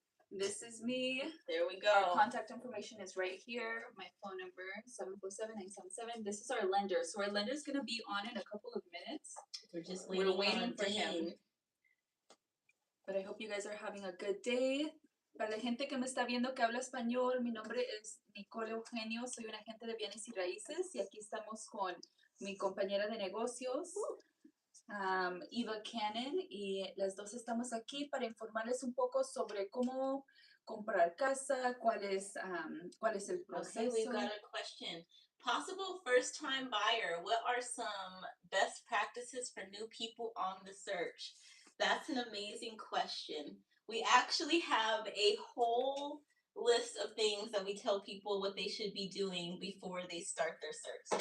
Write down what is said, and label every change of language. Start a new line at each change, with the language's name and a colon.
English: This is me. There we go. Our contact information is right here. My phone number, 747-977. This is our lender. So our lender is going to be on in a couple of minutes. We're waiting for him. But I hope you guys are having a good day.
Spanish: Para la gente que me está viendo que habla español, mi nombre es Nicole Eugenio. Soy una agente de bienes y raíces. Y aquí estamos con mi compañera de negocios, Eva Cannon, y las dos estamos aquí para informarles un poco sobre cómo comprar casa, cuál es el proceso.
English: Okay, we've got a question. Possible first-time buyer, what are some best practices for new people on the search? That's an amazing question. We actually have a whole list of things that we tell people what they should be doing before they start their search.